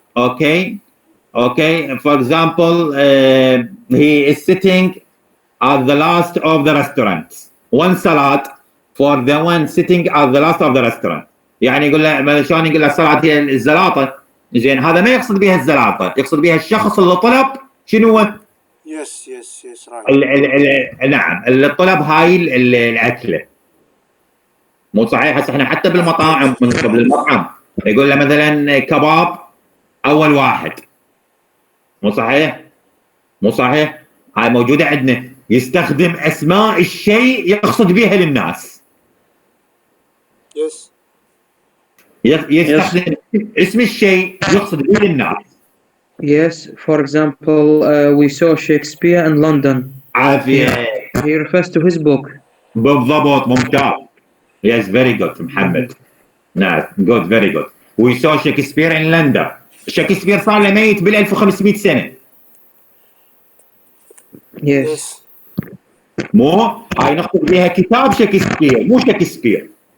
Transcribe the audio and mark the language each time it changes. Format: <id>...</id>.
<en>Okay for example he is sitting at the last of the restaurant. One salad for the one sitting at the last of the restaurant.</en> <ar>يعني يقول له شلون يقول له السلطة هي الزلاطة. زين هذا ما يقصد بها الزلاطة، يقصد بها الشخص اللي طلب شنو هو؟</ar> <en>Yes right.</en> <ar>نعم اللي طلب هاي الأكلة. مو صحيح؟ هسه احنا حتى بالمطاعم من قبل المطعم يقول له مثلا كباب اول واحد. مو صحيح؟ هاي موجوده عندنا. يستخدم اسماء الشيء يقصد بها للناس.</ar> <en>Yes.</en> <ar>يستخدم اسم الشيء يقصد به للناس.</ar> <en>Yes, for example, we saw Shakespeare in London.</en> <ar>عافية.</ar> <en>He refers to his book.</en> <ar>بالضبط ممتاز.</ar> <en>Yes, very good محمد. Nice, good, very good. We saw Shakespeare in London.</en> <ar>شكسبير صار له ميت بال 1500 سنة.</ar> <en>Yes.</en> <ar>مو هاي نقصد بها كتاب شكسبير مو شكسبير.</ar>